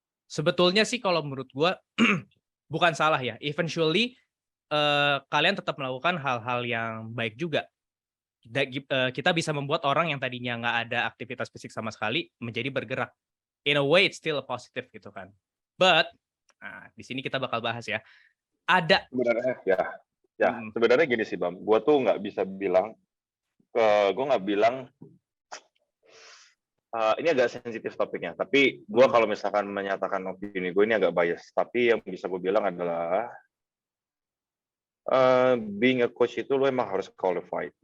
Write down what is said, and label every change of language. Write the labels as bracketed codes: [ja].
[id] Sebetulnya sih kalau menurut gua bukan salah ya. Eventually kalian tetap melakukan hal-hal yang baik juga. Kita bisa membuat orang yang tadinya nggak ada aktivitas fisik sama sekali menjadi bergerak. [en] In a way it's still a positive [id] gitu kan. But di sini kita bakal bahas ya. Ada Sebenarnya sebenarnya gini sih Bam, gue tuh nggak bisa bilang, gue nggak bilang ini agak sensitif topiknya, tapi gue kalau misalkan menyatakan opini gue ini agak bias, tapi yang bisa gue bilang adalah [en] being a coach [id] itu lo emang harus qualified.